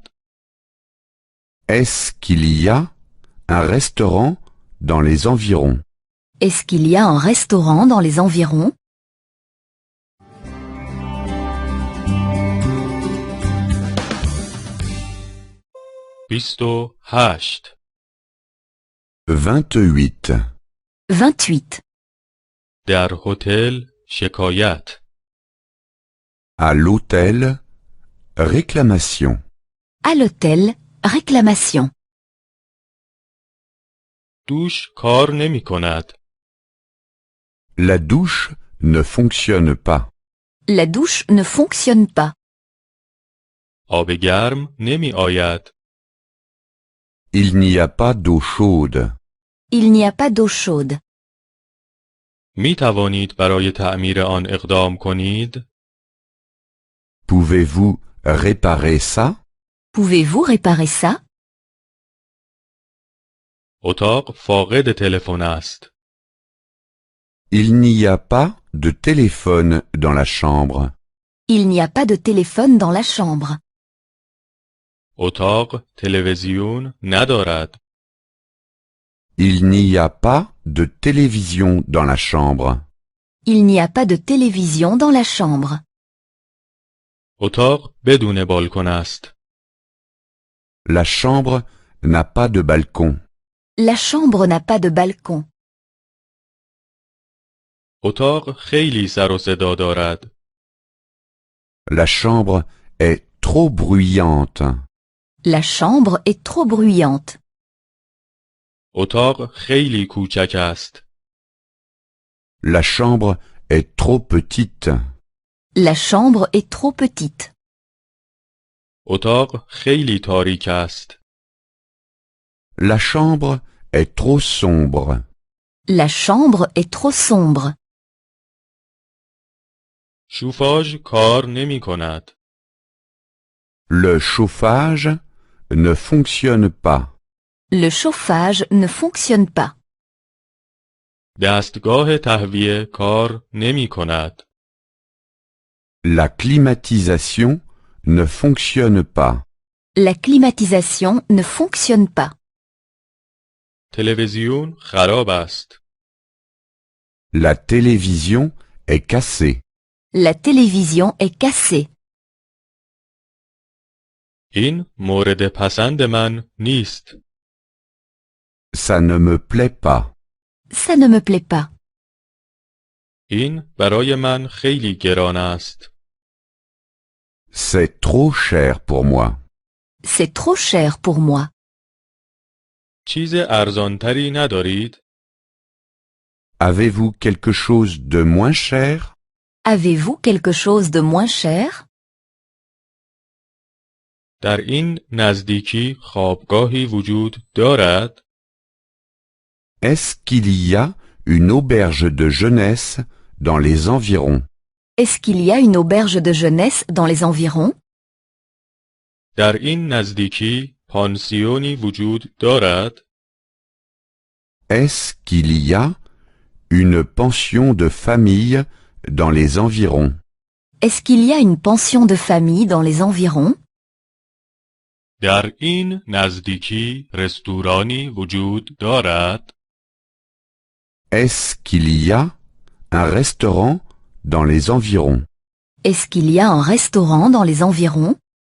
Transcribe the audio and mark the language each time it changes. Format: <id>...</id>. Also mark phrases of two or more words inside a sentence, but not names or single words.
<fr>Est-ce qu'il y a un restaurant dans les environs? Est-ce qu'il y a un restaurant dans les environs?</fr> <fa>بیست و هشت</fa> <fr>28. 28.</fr> <fa>در هتل شکایت.</fa> <fr>À l'hôtel, réclamation. À l'hôtel, réclamation.</fr> <fa>دوش کار نمی کند.</fa> <fr>La douche ne fonctionne pas. La douche ne fonctionne pas.</fr> <fa>آب گرم نمی آید.</fa> <fr>Il n'y a pas d'eau chaude. Il n'y a pas d'eau chaude.</fr> <fa>می توانید برای تعمیر آن اقدام کنید؟</fa> <fr>Pouvez-vous réparer ça? Pouvez-vous réparer ça?</fr> <fa>اتاق فاقد تلفن است.</fa> <fr>Il n'y a pas de téléphone dans la chambre. Il n'y a pas de téléphone dans la chambre.</fr> <fa>اتاق تلویزیون ندارد.</fa> <fr>Il n'y a pas de télévision dans la chambre. Il n'y a pas de télévision dans la chambre.</fr> <fa>اتاق بدون بالکن است.</fa> <fr>La chambre n'a pas de balcon. La chambre n'a pas de balcon.</fr> <fa>اتاق خیلی سر و صدا دارد.</fa> <fr>La chambre est trop bruyante. La chambre est trop bruyante.</fr> <fa>اتاق خیلی کوچک است.</fa> <fr>La chambre est trop petite. La chambre est trop petite.</fr> <fa>اتاق خیلی تاریک است.</fa> <fr>La chambre est trop sombre. La chambre est trop sombre.</fr> <fa>شوفاژ کار نمی کند.</fa> <fr>Le chauffage ne fonctionne pas. Le chauffage ne fonctionne pas.</fr> <fa>دستگاه تهویه کار نمی کند.</fa> <fr>La climatisation ne fonctionne pas. La climatisation ne fonctionne pas.</fr> <fa>تلویزیون خراب است.</fa> <fr>La télévision est cassée. La télévision est cassée.</fr> <fa>این مورد پسند من نیست.</fa> <fr>Ça ne me plaît pas. Ça ne me plaît pas.</fr> <fa>این برای من خیلی گران است.</fa> <fr>C'est trop cher pour moi. C'est trop cher pour moi.</fr> <fa>چیز ارزانتری ندارید؟</fa> <fr>Avez-vous quelque chose de moins cher? Avez-vous quelque chose de moins cher?</fr> <fa>در این نزدیکی خوابگاهی وجود دارد؟</fa> <fr>Est-ce qu'il y a une auberge de jeunesse dans les environs? Est-ce qu'il y a une auberge de jeunesse dans les environs?</fr> <fa>در این نزدیکی پانسیونی وجود دارد؟</fa> <fr>Est-ce qu'il y a une pension de famille dans les environs? Est-ce qu'il y a une pension de famille dans les environs?</fr> <fa>در این نزدیکی رستورانی وجود دارد؟</fa> <fr>Est-ce qu'il y a un restaurant dans les environs? Est-ce qu'il y a un restaurant dans les environs?</fr>